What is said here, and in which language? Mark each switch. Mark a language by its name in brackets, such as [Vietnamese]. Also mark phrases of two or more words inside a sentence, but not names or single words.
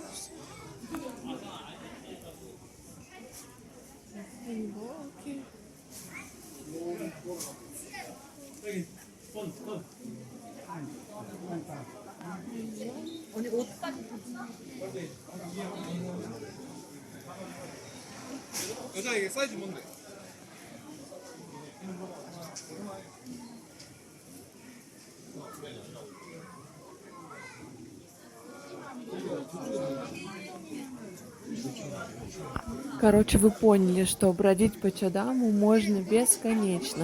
[Russian] Футболки. [Korean] 언니 옷까지. 여자 이게 사이즈 뭔데? [Russian] Короче, вы поняли, что бродить по Чадаму можно бесконечно.